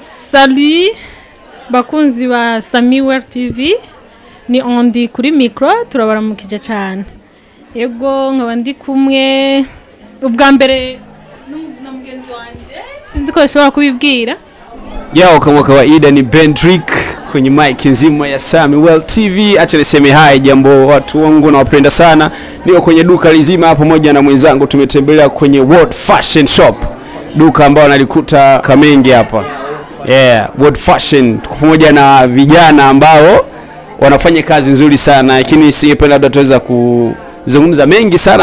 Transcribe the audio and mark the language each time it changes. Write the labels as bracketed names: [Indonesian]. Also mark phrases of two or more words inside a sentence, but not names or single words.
[Rundi] Salut bakunzi ba Samy-well TV ni ondi kuri micro turabaramukije cyane yego nkaba ndi kumwe ubwa mbere na mugenzi wanje sinzi ko ashobora kubibwira [Swahili] yao kama kawaida ni Bendrick kwenye mic nzima ya Samy-well TV. Acha niseme hai jambo watu wangu na wapenda sana. Niko kwenye duka lizima hapo pamoja na mwenzangu tumetembelea kwenye World Fashion Shop. Duka ambao nalikuta Kamenge hapa. World Fashion pamoja na vijana ambao wanafanya kazi nzuri sana, lakini singependa labda tuweza kuzungumza mengi sana.